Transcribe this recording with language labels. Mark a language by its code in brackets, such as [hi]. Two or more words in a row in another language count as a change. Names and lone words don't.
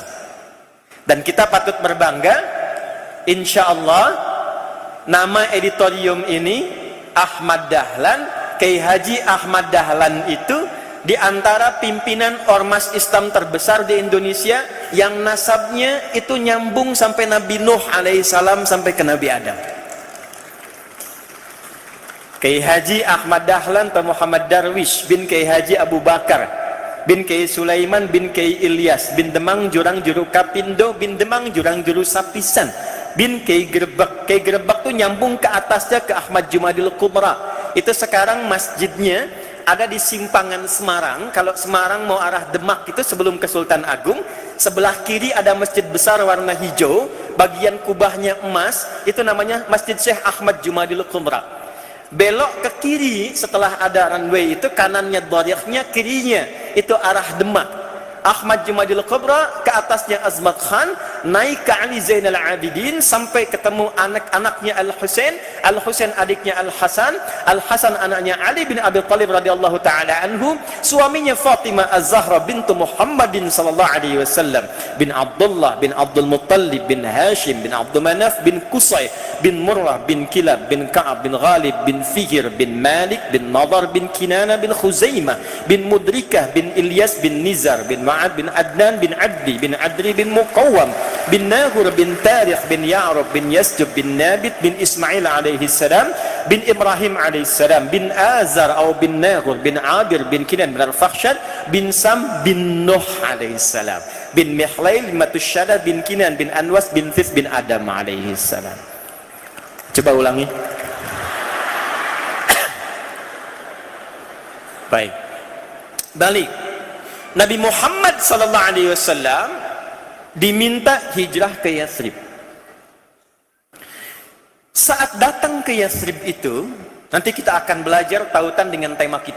[id] Dan kita patut berbangga, [ar] insya Allah [id] nama editorium ini Ahmad Dahlan, Kiai Haji Ahmad Dahlan itu di antara pimpinan ormas Islam terbesar di Indonesia yang nasabnya itu nyambung sampai Nabi Nuh [ar] alaihi salam [id] sampai ke Nabi Adam. Kiai Haji Ahmad Dahlan atau Muhammad Darwish bin Kiai Haji Abu Bakar bin Kiai Sulaiman bin Kiai Ilyas bin Demang Jurang Juru Kapindo bin Demang Jurang Juru Sapisan bin Kiai Gerebek. Kiai Gerebek tuh nyambung ke atasnya ke Ahmad Jumadil Kubra. Itu sekarang masjidnya ada di Simpangan Semarang. Kalau Semarang mau arah Demak itu sebelum ke Sultan Agung, sebelah kiri ada masjid besar warna hijau, bagian kubahnya emas, itu namanya Masjid Syekh Ahmad Jumadil Kubra. Belok ke kiri setelah ada runway itu, kanannya dharikhnya, kirinya itu arah Demak. Ahmad Jumadil Kubra, ke atasnya Azmat Khan, naik ke Ali Zainal Abidin sampai ketemu anak-anaknya Al-Husain, Al-Husain adiknya Al-Hasan, Al-Hasan anaknya Ali bin Abi Thalib [ar] radhiyallahu taala anhu, [id] suaminya Fatimah Az-Zahra bintu Muhammadin [ar] sallallahu alaihi wasallam, [id] bin Abdullah bin Abdul Muttalib bin Hashim bin Abdul Manaf bin Qusay bin Murrah bin Kilab bin Ka'ab bin Ghalib bin Fihr bin Malik bin Nadar bin Kinana bin Khuzaimah bin Mudrikah bin Ilyas bin Nizar bin Ma'ad bin Adnan bin Abdi bin Adri bin Muqawwam bin Nahur bin Tarikh bin Ya'rub bin Yasjub bin Nabit bin Ismail [ar] alaihi salam [id] bin Ibrahim [ar] alaihi salam [id] bin Azar atau bin Nahur bin Abir bin Kinan bin Al-Fakhshad bin Sam bin Nuh [ar] alaihi salam [id] bin Mihlail Matusyada bin Kinan bin Anwas bin Fis bin Adam [ar] alaihi salam. [id] Coba ulangi. Baik. Balik. Nabi Muhammad [ar] sallallahu alaihi wasallam [id] diminta hijrah ke Yathrib. Saat datang ke Yathrib itu, nanti kita akan belajar tautan dengan tema kita.